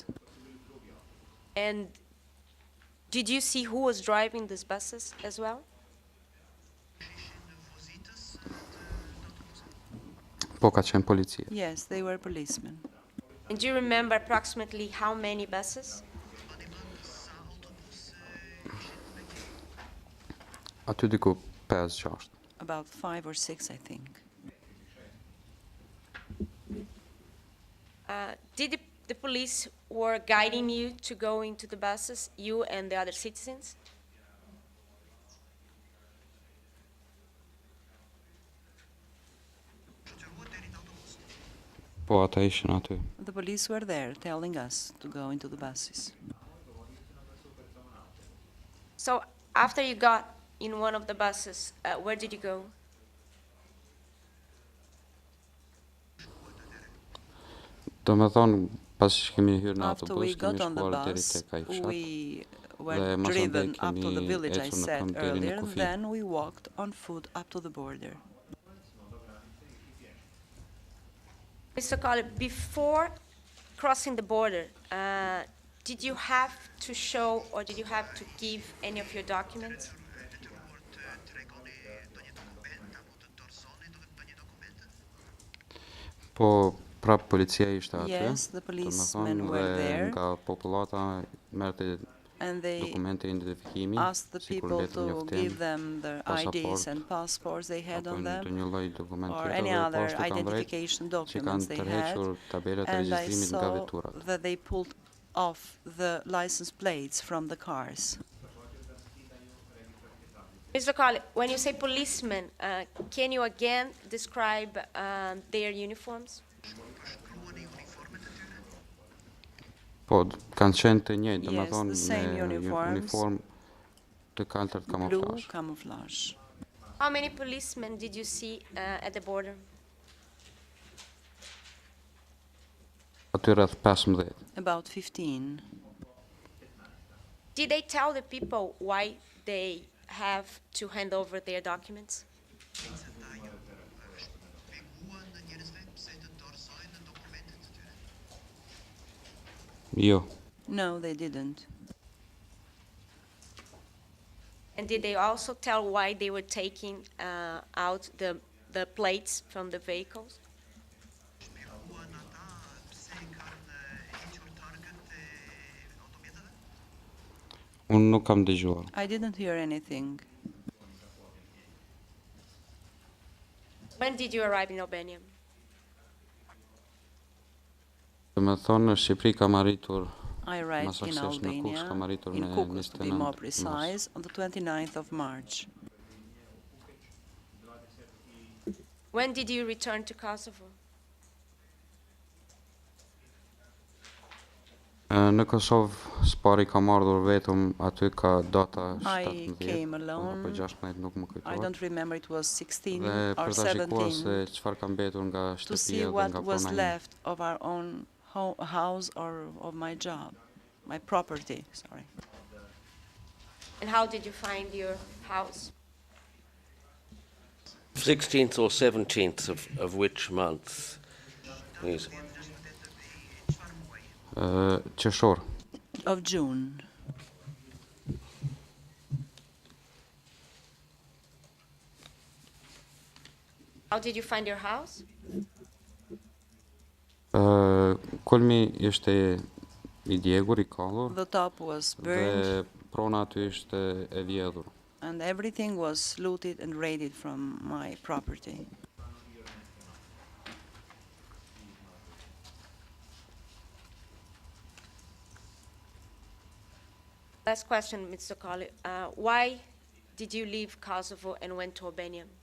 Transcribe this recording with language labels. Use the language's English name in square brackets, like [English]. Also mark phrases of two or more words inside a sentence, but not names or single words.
[English] And did you see who was driving these buses as well? [Albanian] Pokačem policije. [English] Yes, they were policemen. And do you remember approximately how many buses? [Albanian] Aty diku 5-6. [English] About 5 or 6, I think. Did the police were guiding you to go into the buses, you and the other citizens? [Albanian] Po ata ishin aty. [English] The police were there telling us to go into the buses. So after you got in one of the buses, where did you go? [Albanian] Do me thonë, pas që kemi hyrë në [English] After we [Albanian] autobus, [English] got [Albanian] kemi [English] on the [Albanian] shkuar deri [English] bus, [Albanian] tek ai fshat. [English] we [Albanian] Dhe [English] were [Albanian] mas [English] driven [Albanian] andej [English] up to the [Albanian] kemi [English] village I [Albanian] ecur në [English] said [Albanian] këmbë deri në [English] earlier, [Albanian] kufi. [English] then we walked on foot up to the border. Mr. Colley, before crossing the border, did you have to show or did you have to give any of your documents? [Albanian] Po prap policia ishte aty. [English] Yes, the [Albanian] do me [English] policemen [Albanian] thonë, [English] were [Albanian] dhe [English] there, [Albanian] nga popullata merrte [English] and they [Albanian] dokumente identifikimi, [English] asked the [Albanian] sikur [English] people [Albanian] letër [English] to [Albanian] njoftim, [English] give them their [Albanian] pasaport, [English] IDs and passports they had [Albanian] apo [English] on [Albanian] të [English] them, [Albanian] një lloj dokument [English] or [Albanian] tjetër, [English] any [Albanian] dhe [English] other [Albanian] poshtë kanë drejt [English] identification [Albanian] që [English] documents [Albanian] kanë [English] they had. [Albanian] tërhequr tabelat e [English] And I [Albanian] regjistrimit nga [English] saw [Albanian] veturat. [English] that they pulled off the license plates from the cars. Mr. Colley, when you say policemen, can you again describe their uniforms? [Albanian] Po, kanë qenë të njëjtë, do me [English] Yes, [Albanian] thonë [English] the same [Albanian] me [English] uniforms. [Albanian] uniform të kaltërt [English] Blue [Albanian] kamuflazh. [English] camouflage. How many policemen did you see at the border? [Albanian] Aty rreth 15. [English] About 15. Did they tell the people why they have to hand over their documents? [Albanian] Jo. [English] No, they didn't. And did they also tell why they were taking out the plates from the vehicles? [Albanian] Unë nuk kam dëgjuar. [English] I didn't hear anything. When did you arrive in Albania? [Albanian] Do me thonë, në Shqipëri kam arritur [English] I arrived in [Albanian] Masaksesh në Kukës, kam [English] Albania, [Albanian] arritur [English] in [Albanian] në [English] Kukës to be [Albanian] 29 [English] more [Albanian] mars. [English] precise, on the 29th of March. When did you return to Kosovo? [Albanian] Në Kosovë s'pari kam ardhur vetëm, aty ka data [English] I [Albanian] 17, [English] came [Albanian] apo [English] alone. [Albanian] 16 nuk më [English] I [Albanian] kujtohet. [English] don't remember, it was 16 [Albanian] Dhe [English] or [Albanian] për ta shikuar se [English] 17, [Albanian] çfarë ka mbetur nga [English] to see [Albanian] shtëpia dhe [English] what [Albanian] nga [English] was [Albanian] prona ime. [English] left of our own house or of my job, my property, sorry. And how did you find your house? 16th or 17th of which month? Please. [Albanian] Qershor. [English] Of June. How did you find your house? [Albanian] Kulmi ishte i djegur, i kallur, [English] The top was burned [Albanian] dhe prona aty ishte e vjedhur. [English] and everything was looted and raided from my property. Last question, Mr. Colley. Why did you leave Kosovo and went to Albania?